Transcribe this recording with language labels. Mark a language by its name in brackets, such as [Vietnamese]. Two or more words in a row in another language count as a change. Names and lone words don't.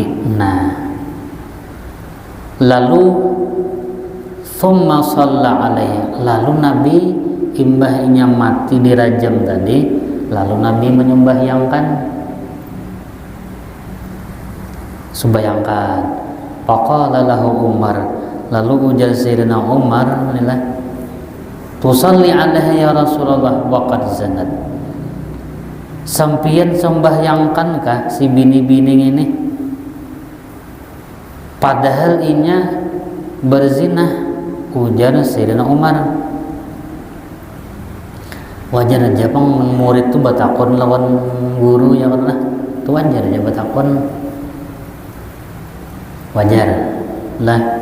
[Banjar] Nah, lalu [Arabic] ثم صلى عليها, [Banjar] lalu Nabi imbahnya mati dirajam tadi, lalu Nabi menyembahyangkan, sembahyangkan. [Arabic] فقال له عمر, [Banjar] lalu ujar Sayyidina Umar, [Arabic] تصلي عليها يا رسول الله وقد زنت, [Banjar] sampian sembahyangkankah si bini-bini ini padahal inya berzina? Ujar Sayyidina Umar. Wajar aja pang murid tuh batakon lawan guru ya pernah tuh, wajar aja batakon, wajar lah.